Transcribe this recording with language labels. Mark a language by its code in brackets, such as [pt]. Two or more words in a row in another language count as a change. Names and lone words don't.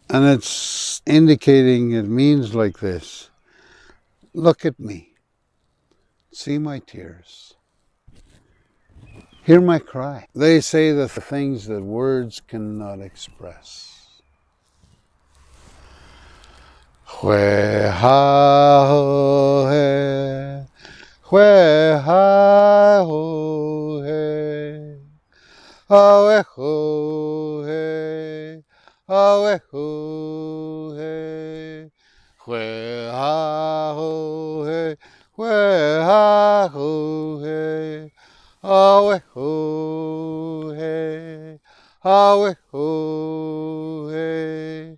[en] And it's indicating, it means like this: look at me, see my tears, hear my cry. They say the things that words cannot express. Hwe ha ho he, hwe ha ho he, ha we ho he, ha we ho he, hwe ha ho he, hwe ha ho he, ha we ho he, ha we ho he.